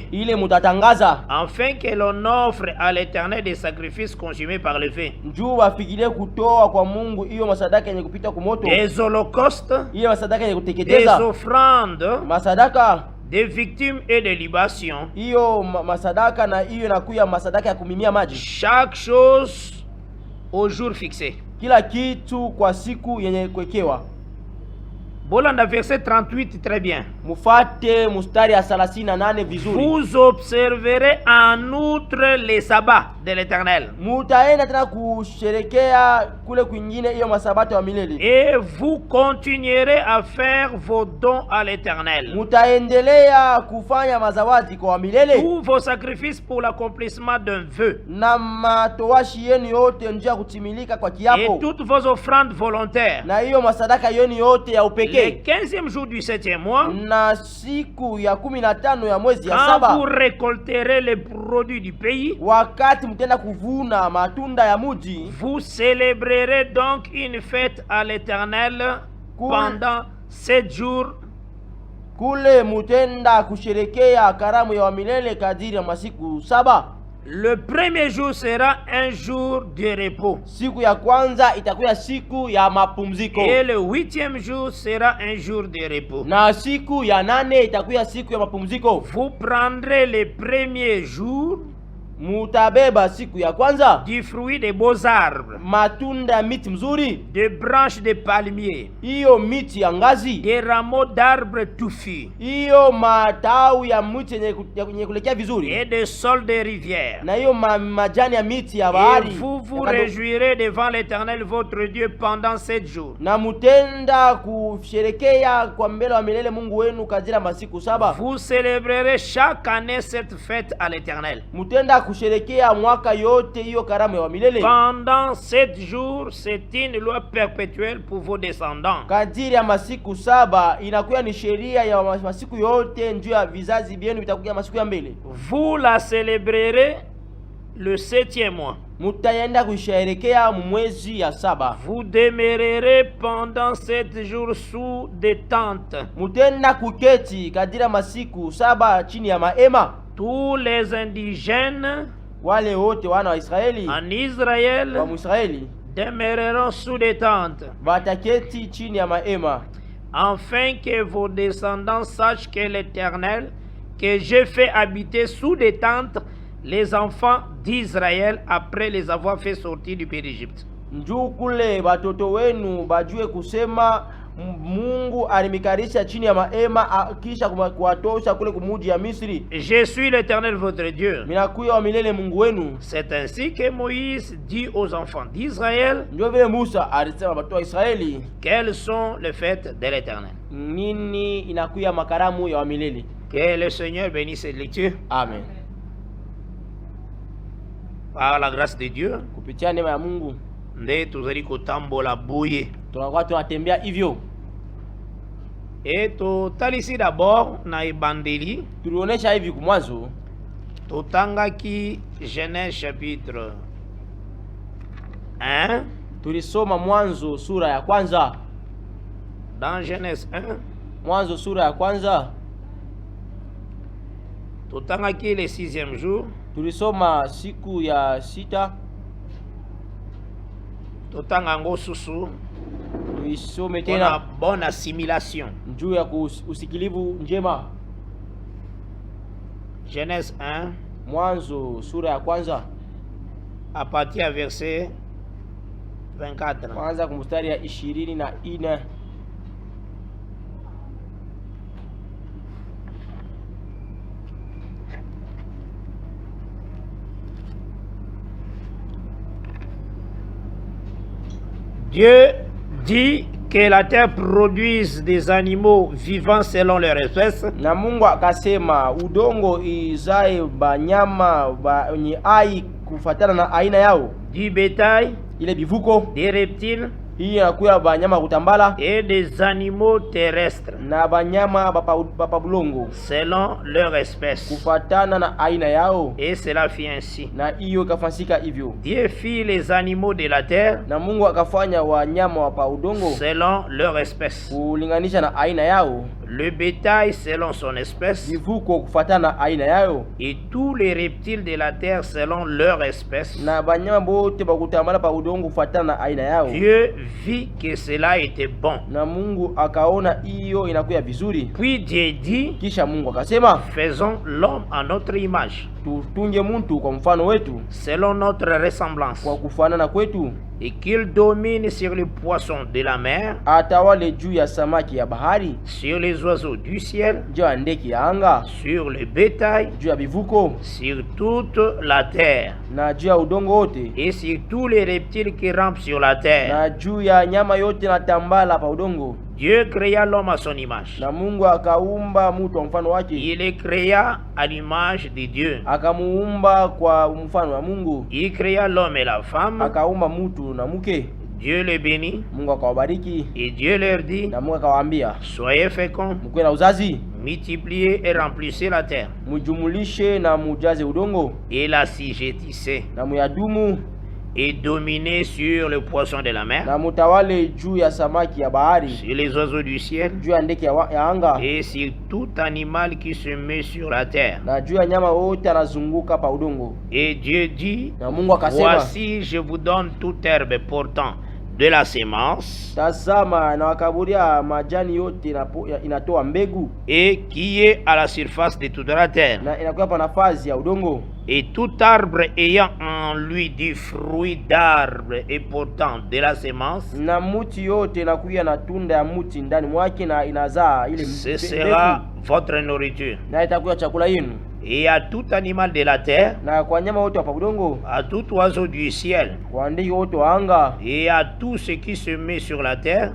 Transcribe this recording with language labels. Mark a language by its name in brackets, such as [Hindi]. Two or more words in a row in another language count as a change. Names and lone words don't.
[Swahili] ile mutatangaza, [French] afin que l'on offre à l'Éternel des sacrifices consumés par le feu, [Swahili] njoo wafikirie kutoa kwa Mungu hiyo masadaka yenye kupita kumoto, [French] des holocaustes, [Swahili] hiyo masadaka yenye [French] des [Swahili] kuteketeza, [French] offrandes, [Swahili] masadaka [French] des victimes et des libations. [Swahili] hiyo masadaka, na hiyo inakuya masadaka ya kumimia maji. [French] Chaque chose au jour fixé. [Swahili] Kila kitu kwa siku yenye kuwekewa. [Lingala] Bolanda [French] verset 38 très bien. [Swahili] Mufate mustari ya 38 vizuri. [French] Vous observerez en outre les sabbats de l'Éternel. [Swahili] Mutaenda tena kusherekea kule kwingine hiyo masabato ya milele. [French] Et vous continuerez à faire vos dons à l'Éternel. [Swahili] Mutaendelea kufanya mazawadi kwa milele. [French] Tous vos sacrifices pour l'accomplissement d'un vœu. [Swahili] Na matowashi yenu yote njia kutimilika kwa kiapo. [French] Et toutes vos offrandes volontaires. [Swahili] Na hiyo masadaka yenu yote ya upekee. [French] Le 15e jour du 7e mois. [Swahili] Na siku ya 15 ya mwezi ya [French] quand [Swahili] saba. [French] vous récolterez les produits du pays. [Swahili] Wakati mtenda kuvuna matunda ya muji. [French] Vous célébrerez donc une fête à l'Éternel pendant 7 jours. [Swahili] Kule mutenda kusherekea karamu ya milele kadiri ya masiku 7. [French] Le premier jour sera un jour de repos. [Swahili] Siku ya kwanza itakuwa siku ya mapumziko. [French] Et le 8e jour sera un jour de repos. [Swahili] Na siku ya 8 itakuwa siku ya mapumziko. [French] Vous prendrez les premiers jours [Swahili] mutabeba siku ya kwanza [French] du fruit des beaux arbres, [Swahili] matunda ya miti mzuri, [French] des branches de palmiers, [Swahili] hiyo miti ya ngazi, [French] des rameaux d'arbres touffus, [Swahili] hiyo matawi ya miti yenye kulekea vizuri, [French] et des saules de rivières. [Swahili] na hiyo majani ya miti ya bahari. [French] Et vous vous réjouirez devant l'Éternel votre Dieu pendant 7 jours. [Swahili] Na mutenda kusherekea kwa mbele wa milele Mungu wenu kadiri masiku 7. [French] Vous célébrerez chaque année cette fête à l'Éternel. [Swahili] Mutenda kusherekea mwaka yote hiyo karamu ya milele. [French] Pendant 7 jours, c'est une loi perpétuelle pour vos descendants. [Swahili] Kadiri ya masiku 7 inakuwa ni sheria ya masiku yote njoo ya vizazi vyenu vitakuja masiku ya mbele. [French] Vous la célébrerez le 7e mois. [Swahili] Mutaenda kusherekea mwezi ya 7. [French] Vous demeurerez pendant 7 jours sous des tentes. [Swahili] Mutenda kuketi kadiri ya masiku 7 chini ya maema. [French] Tous les indigènes [Swahili] wale wote wana wa Israeli [French] en Israël [Swahili] wa Israeli [French] demeureront sous des tentes, [Swahili] wataketi chini ya maema, [French] afin que vos descendants sachent que l'Éternel, que j'ai fait habiter sous des tentes les enfants d'Israël après les avoir fait sortir du pays d'Égypte. [Swahili] Njoo kule watoto wenu bajue kusema Mungu alimikarisha chini ya maema kisha kuwatosha kule kumuji ya Misri. [French] Je suis l'Éternel votre Dieu. [Swahili] Minakuya wa milele Mungu wenu. [French] C'est ainsi que Moïse dit aux enfants d'Israël, [Swahili] ndio vile Musa alisema watu wa Israeli, [French] quelles sont les fêtes de l'Éternel. [Swahili] Nini inakuya makaramu ya wa milele. [French] Que le Seigneur bénisse cette lecture. Amen. Par la grâce de Dieu, [Swahili] kupitia neema ya Mungu [Lingala] nde tuzali kutambola buye. [Swahili] Tunakuwa tunatembea hivyo. [Lingala] Et totalisi d'abord na ebandeli. [Swahili] Tulionyesha hivi kumwanzo. [Lingala] Totangaki Genèse chapitre 1. [Swahili] Tulisoma Mwanzo sura ya kwanza. [French] Dans Genèse 1. [Swahili] Mwanzo sura ya kwanza. [Lingala] Totangaki [French] le 6e jour. [Swahili] Tulisoma siku ya 6. [Lingala] Totanga ngo susu. [Swahili] Tuisome tena [French] bonne assimilation. [Swahili] Njuu ya usikilivu njema. [French] Genèse 1. [Swahili] Mwanzo sura ya kwanza. [French] A partir ya verset 24. [Swahili] Kwanza kumstari ya 24. [French] Dieu dit que la terre produise des animaux vivants selon leur espèce. [Swahili] Na Mungu akasema udongo izae banyama wenye hai kufuatana na aina yao. [French] Du bétail, [Swahili] ile bivuko, [French] des reptiles, [Swahili] hii inakuya banyama kutambala [French] et des animaux terrestres [Swahili] na banyama bapa bulongo [French] selon leur espèce. [Swahili] kufatana na aina yao, [French] Et cela fit ainsi. [Swahili] na hiyo ikafanyika hivyo. [French] Dieu fit les animaux de la terre [Swahili] Na Mungu akafanya wanyama wapa udongo [French] selon leur espèce, [Swahili] kulinganisha na aina yao, [French] le bétail selon son espèce, [Swahili] vivuko kufatana na aina yao, [French] et tous les reptiles de la terre selon leur espèce. [Swahili] na banyama bote bakutambala pa udongo kufatana na aina yao. [French] Dieu vit que cela était bon. [Swahili] Na Mungu akaona hiyo inakuya vizuri. [French] Puis Dieu dit, [Swahili] Kisha Mungu akasema, [French] faisons l'homme à notre image, [Swahili] tutunge mtu kwa mfano wetu, [French] selon notre ressemblance, [Swahili] kwa kufanana kwetu, [French] et qu'il domine sur les poissons de la mer, [Swahili] atawale juu ya samaki ya bahari, [French] sur les oiseaux du ciel, [Swahili] juu ya ndege ya anga, [French] sur le bétail, [Swahili] juu ya bivuko, [French] sur toute la terre, [Swahili] na juu ya udongo wote, [French] et sur tous les reptiles qui rampent sur la terre. [Swahili] na juu ya nyama yote na tambala pa udongo. [French] Dieu créa l'homme à son image. [Swahili] Na Mungu akaumba mtu kwa mfano wake, [French] Il est créa à l'image de Dieu. [Swahili] akamuumba kwa mfano wa Mungu, [French] Il créa l'homme et la femme. [Swahili] akaumba mtu na mke. [French] Dieu les bénit [Swahili] Mungu akawabariki, [French] et Dieu leur dit, [Swahili] na Mungu akawaambia, [French] soyez féconds, [Swahili] mkuwe na uzazi, [French] multipliez et remplissez la terre, [Swahili] mujumulishe na mujaze udongo, [French] et la sijetissez, [Swahili] na muyadumu, [French] et dominez sur le poisson de la mer, [Swahili] na mutawale juu ya samaki ya bahari, [French] sur les oiseaux du ciel, [Swahili] juu ya ndege ya anga, [French] et sur tout animal qui se met sur la terre. [Swahili] na juu ya nyama wote anazunguka pa udongo. [French] Et Dieu dit, [Swahili] Na Mungu akasema, [French] voici je vous donne toute herbe portant de la semence, [Swahili] tazama na wakaburia majani yote inatoa mbegu, [French] et qui est à la surface de toute la terre, [Swahili] na inakuwa pa nafasi ya udongo, [French] et tout arbre ayant en lui du fruit d'arbre et portant de la semence, [Swahili] na muti yote inakuya na tunda ya muti ndani mwake, na inazaa ile [French] ce sera votre nourriture. [Swahili] na itakuwa chakula yenu. [French] Et à tout animal de la terre, [Swahili] Na kwa nyama wote wa udongo, [French] à tout oiseau du ciel, [Swahili] kwa ndege wote wa anga, [French] et à tout ce qui se met sur la terre,